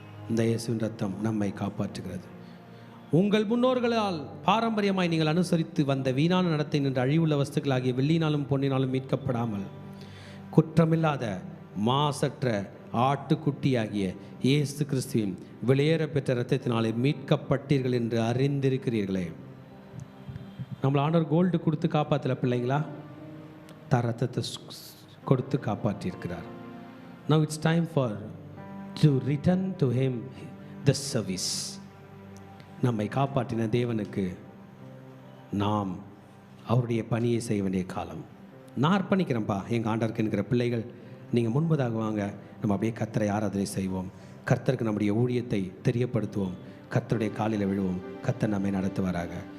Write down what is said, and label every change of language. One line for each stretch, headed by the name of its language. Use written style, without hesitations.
Tamil: இந்த இயேசுவின் ரத்தம் நம்மை காப்பாற்றுகிறது. உங்கள் முன்னோர்களால் பாரம்பரியமாய் நீங்கள் அனுசரித்து வந்த வீணான நடத்தை நின்று அழிவுள்ள வஸ்துக்களாகிய வெள்ளினாலும் பொன்னினாலும் மீட்கப்படாமல் குற்றமில்லாத மாசற்ற ஆட்டுக்குட்டியாகிய இயேசு கிறிஸ்துவின் வெளியேற பெற்ற இரத்தத்தினாலே மீட்கப்பட்டீர்கள் என்று அறிந்திருக்கிறீர்களே. நம்மளை ஆண்டவர் கோல்டு கொடுத்து காப்பாற்றல பிள்ளைங்களா, ரத்தத்தை கொடுத்து காப்பாற்றியிருக்கிறார்.
English: Now it's time for to return to him the service.
Tamil: நம்மை காப்பாற்றின தேவனுக்கு நாம் அவருடைய பணியை செய்ய வேண்டிய காலம். நான் அர்ப்பணிக்கிறேன்ப்பா எங்கள் ஆண்டவருக்கு என்கிற பிள்ளைகள், நீங்கள் முன்பதாக வாங்க, நம்ம அப்படியே கர்த்தரை ஆராதனை செய்வோம், கர்த்தருக்கு நம்முடைய ஊழியத்தை தெரியப்படுத்துவோம், கர்த்தருடைய காலில் விழுவோம், கர்த்தர் நம்மை நடத்துவாராக.